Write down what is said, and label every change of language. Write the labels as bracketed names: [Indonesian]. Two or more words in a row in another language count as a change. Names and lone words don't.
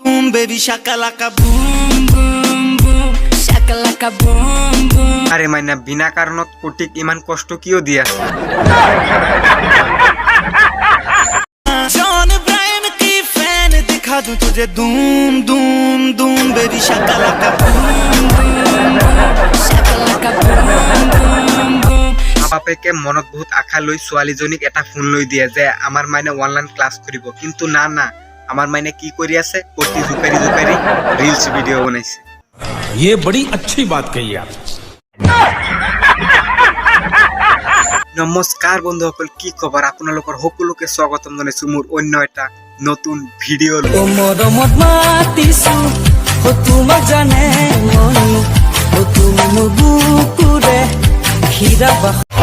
[English] baby shakalaka boom boom boom shakalaka boom boom [Assamese] আরে মাইনা বিনা কারণত কোটিক ইমান কষ্ট কিও দিয়া [Hindi] जॉन ब्रायन की फैन दिखा दूं तुझे धूम धूम धूम [English] baby shakalaka boom boom shakalaka boom boom boom [Assamese] বাপেকে মনত বহুত আশা লৈ ছোৱালীজনীক এটা ফোন লৈ দিয়ে যে আমাৰ মাইনে [English] online class [Assamese] কৰিব কিন্তু না না আমাৰ মাইনে কি কৰি আছে কোটি জুকাৰি জুকাৰি [English] reels video [Assamese] বনাইছে [Hindi] ये बड़ी अच्छी बात कही आप [Assamese] নমস্কাৰ বন্ধুসকল কি খবৰ আপোনালোকৰ সকলোকে স্বাগতম জনাইছো মোৰ অন্য এটা নতুন ভিডিও ओ মৰমত মাতিছো ও তোমাক জানে মন ও তুমি মোৰ বুকুৰে হীৰা বাহ